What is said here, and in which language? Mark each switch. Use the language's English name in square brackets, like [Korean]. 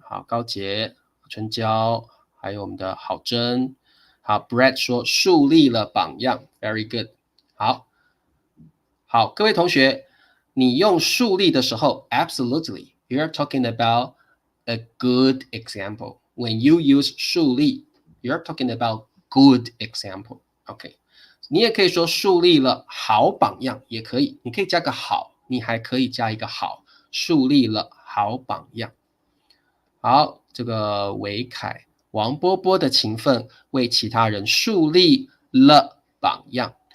[Chinese] 好，高杰、春娇，还有我们的郝真。好 ，Brad 说树立了榜样 ， [English] very good。 [Chinese] 好，好，各位同学，你用树立的时候 ， [English] absolutely，you're talking about a good example. When you use 树立 you're talking about good example. [Chinese] OK， 你也可以说树立了好榜样，也可以，你可以加个好，你还可以加一个好，树立了好榜样。好，这个韦凯，王波波的勤奋为其他人树立了榜样。